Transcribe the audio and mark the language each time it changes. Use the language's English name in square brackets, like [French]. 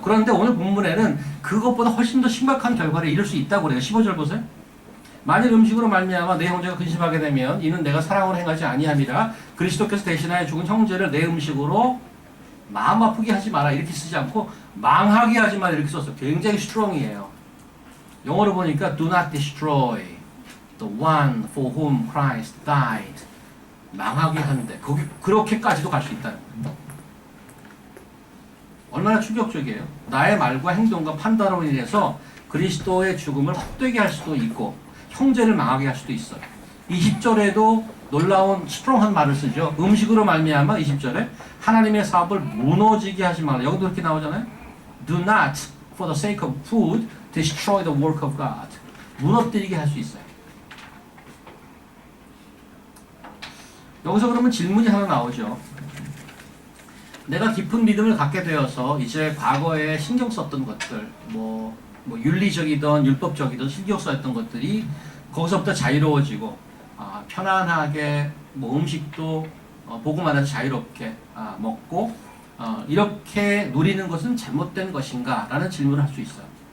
[Korean] 그런데 오늘 본문에는 그것보다 훨씬 더 심각한 결과를 이룰 수 있다고 그래요. 15절 보세요. 만일 음식으로 말미암아 내 형제가 근심하게 되면 이는 내가 사랑으로 행하지 아니함이라. 그리스도께서 대신하여 죽은 형제를 내 음식으로 마음 아프게 하지 마라, 이렇게 쓰지 않고 망하게 하지 마라, 이렇게 썼어요. 굉장히 스트롱이에요. 영어로 보니까 [English] do not destroy the one for whom Christ died. [Korean] 망하게 하는데 그렇게까지도 갈 수 있다는 거예요. 얼마나 충격적이에요. 나의 말과 행동과 판단으로 인해서 그리스도의 죽음을 헛되게 할 수도 있고 형제를 망하게 할 수도 있어요. 20절에도 놀라운 스트롱한 말을 쓰죠. 음식으로 말미암아 20절에 하나님의 사업을 무너지게 하지 마라. 여기도 이렇게 나오잖아요. [English] Do not for the sake of food destroy the work of God. [Korean] 무너뜨리게 할 수 있어요. 여기서 그러면 질문이 하나 나오죠. 내가 깊은 믿음을 갖게 되어서 이제 과거에 신경 썼던 것들, 뭐 윤리적이든 율법적이든 신경 썼던 것들이 거기서부터 자유로워지고 편안하게 음식도 복음 안에서 자유롭게 먹고 이렇게 누리는 것은 잘못된 것인가? 라는 질문을 할 수 있어요.